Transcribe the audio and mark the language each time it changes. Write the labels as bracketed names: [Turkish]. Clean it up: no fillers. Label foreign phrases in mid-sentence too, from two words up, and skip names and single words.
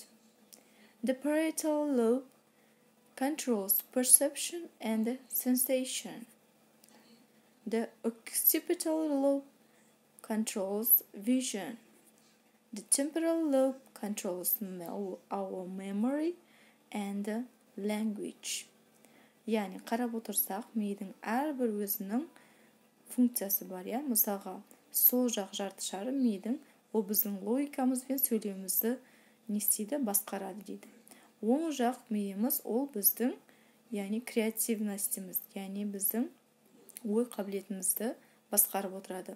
[English] The parietal lobe controls perception and sensation. The occipital lobe controls vision. The temporal lobe controls our memory and language. [Kazakh] Яғни қарап отырсақ, мидың әрбір өзінің функциясы бар, иә. Мысалға, сол жақ жарты шары мидың ол біздің логикамыз бен сөйлеуімізді не істейді, басқарады дейді. Оң жақ миымыз ол біздің, яғни креативностіміз, яғни біздің ой қабілетімізді басқарып отырады.